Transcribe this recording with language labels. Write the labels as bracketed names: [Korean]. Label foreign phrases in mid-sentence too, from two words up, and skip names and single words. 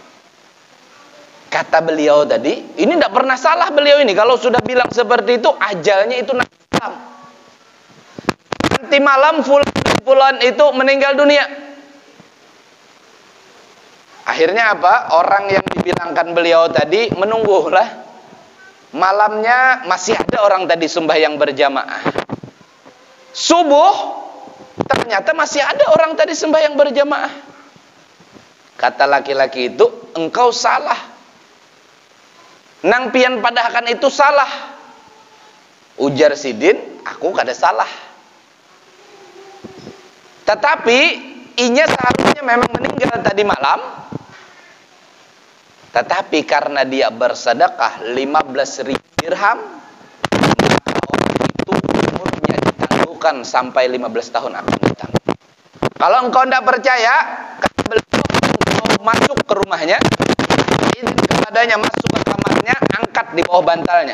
[Indonesian] Kata beliau tadi, ini tidak pernah salah beliau ini. Kalau sudah bilang seperti itu, ajalnya itu nanti malam. Nanti malam Fulan itu meninggal dunia. Akhirnya apa? Orang yang dibilangkan beliau tadi menunggulah. Malamnya masih ada orang tadi sembahyang berjamaah. Subuh ternyata masih ada orang tadi sembahyang berjamaah. Kata laki-laki itu, engkau salah. [Banjar] Nang pian padahkan itu salah. Ujar sidin, aku kada salah. [Indonesian] Tetapi inya seharusnya memang meninggal tadi malam. Tetapi karena dia bersedekah 15.000 dirham, maka orang itu umurnya ditangguhkan sampai 15 tahun akan ditangguh. Kalau engkau tidak percaya, engkau masuk ke rumahnya, izin kepadanya masuk ke kamarnya, angkat di bawah bantalnya.